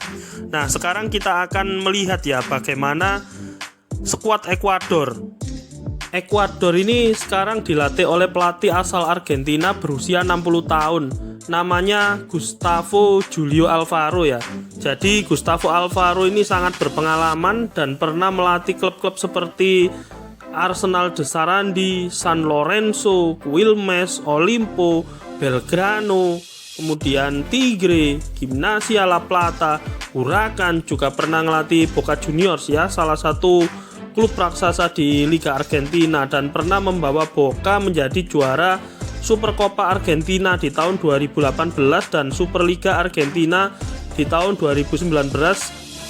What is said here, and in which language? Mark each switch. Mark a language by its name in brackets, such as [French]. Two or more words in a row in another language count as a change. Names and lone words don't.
[Indonesian] Nah, sekarang kita akan melihat ya bagaimana skuad Ekuador. Ekuador ini sekarang dilatih oleh pelatih asal Argentina berusia 60 tahun. Namanya Gustavo Julio Alfaro ya. Jadi Gustavo Alfaro ini sangat berpengalaman dan pernah melatih klub-klub seperti Arsenal de Sarandi, San Lorenzo, Quilmes, Olimpo, Belgrano, kemudian Tigre, Gimnasia La Plata, Huracan, juga pernah ngelatih Boca Juniors ya, salah satu klub raksasa di Liga Argentina, dan pernah membawa Boca menjadi juara Supercopa Argentina di tahun 2018 dan Superliga Argentina di tahun 2019-2020.